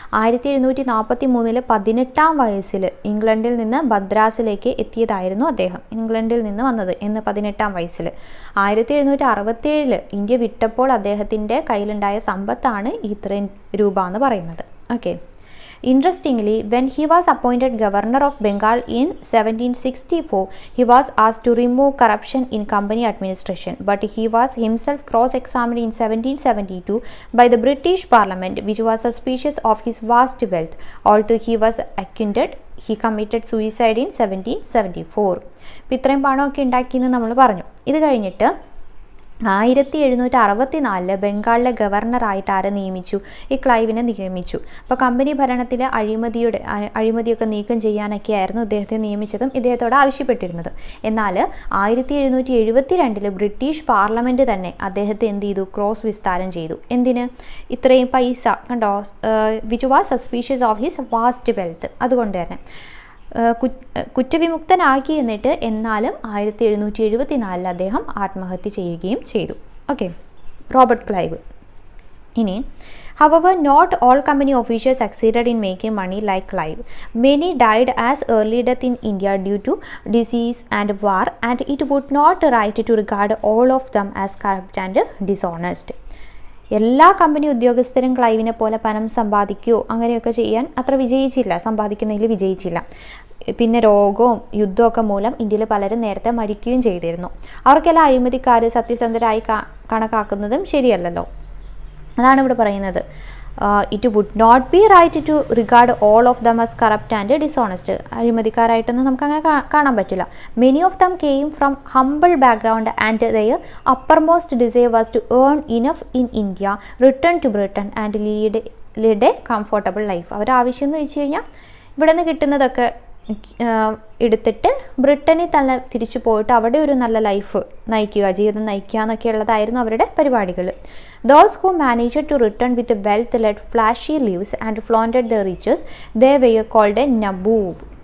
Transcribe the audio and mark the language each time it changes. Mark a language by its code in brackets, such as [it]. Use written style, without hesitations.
[ml] 1743 18-ാം വയസ്സിൽ ഇംഗ്ലണ്ടിൽ നിന്ന് മദ്രാസിലേക്ക് എത്തിയതായിരുന്നു അദ്ദേഹം. ഇംഗ്ലണ്ടിൽ നിന്ന് വന്നത് എന്ന് 18-ാം വയസ്സിൽ. 1767 ഇന്ത്യ വിട്ടപ്പോൾ അദ്ദേഹത്തിൻ്റെ കയ്യിലുണ്ടായ സമ്പത്താണ് ഇത്രയും രൂപ എന്ന് പറയുന്നത്. Okay. [en] Interestingly, when he was appointed governor of Bengal in 1764, he was asked to remove corruption in company administration, but he was himself cross-examined in 1772 by the British Parliament, which was suspicious of his vast wealth. Although he was acquitted, he committed suicide in 1774. [ml] ഇത്രയും പണമൊക്കെ ഉണ്ടാക്കിയെന്ന് നമ്മൾ പറഞ്ഞു. ഇത് കഴിഞ്ഞിട്ട് 1764 ബംഗാളിലെ ഗവർണറായിട്ട് ആരെ നിയമിച്ചു? ഈ ക്ലൈവിനെ നിയമിച്ചു. അപ്പോൾ കമ്പനി ഭരണത്തിലെ അഴിമതിയൊക്കെ നീക്കം ചെയ്യാനൊക്കെ ആയിരുന്നു ഇദ്ദേഹത്തെ നിയമിച്ചതും ഇദ്ദേഹത്തോട് ആവശ്യപ്പെട്ടിരുന്നത്. എന്നാൽ 1772 ബ്രിട്ടീഷ് പാർലമെൻറ്റ് തന്നെ അദ്ദേഹത്തെ എന്ത് ചെയ്തു? ക്രോസ് വിസ്താരം ചെയ്തു. എന്തിന്? ഇത്രയും പൈസ കണ്ടോ, [en] Which was suspicious of his vast wealth. [ml] അതുകൊണ്ട് തന്നെ കുറ്റവിമുക്തനാക്കി. എന്നിട്ട് എന്നാലും 1774 അദ്ദേഹം ആത്മഹത്യ ചെയ്യുകയും ചെയ്തു. Okay, Robert Clive. [en] ഇനി however, not all company officials succeeded in making money like Clive. Many died as early death in India due to disease and war, and it would not right to regard all of them as corrupt and dishonest. [ml] എല്ലാ company ഉദ്യോഗസ്ഥരും ക്ലൈവിനെ പോലെ പണം സമ്പാദിക്കുകയോ അങ്ങനെയൊക്കെ ചെയ്യാൻ അത്ര സമ്പാദിക്കുന്നതിൽ വിജയിച്ചില്ല. പിന്നെ രോഗവും യുദ്ധമൊക്കെ മൂലം ഇന്ത്യയിൽ പലരും നേരത്തെ മരിക്കുകയും ചെയ്തിരുന്നു. അവർക്കെല്ലാം അഴിമതിക്കാർ സത്യസന്ധരായി കണക്കാക്കുന്നതും ശരിയല്ലല്ലോ. അതാണ് ഇവിടെ പറയുന്നത്. [en] It would not be right to regard all of them as corrupt and dishonest. [ml] അഴിമതിക്കാരായിട്ടൊന്നും നമുക്കങ്ങനെ കാണാൻ പറ്റില്ല. [en] Many of them came from humble background and their uppermost desire was to earn enough in India, return to Britain and lead a comfortable life. [ml] അവരുടെ ആവശ്യം എന്ന് വെച്ച് കഴിഞ്ഞാൽ ഇവിടെ നിന്ന് കിട്ടുന്നതൊക്കെ എടുത്തിട്ട് ബ്രിട്ടനിൽ തന്നെ തിരിച്ചു പോയിട്ട് അവിടെ ഒരു നല്ല ലൈഫ് ജീവിതം നയിക്കുക എന്നൊക്കെ ഉള്ളതായിരുന്നു അവരുടെ പരിപാടികൾ. [en] Those who managed to return with wealth led flashy lives and flaunted their riches. They were called a naboob.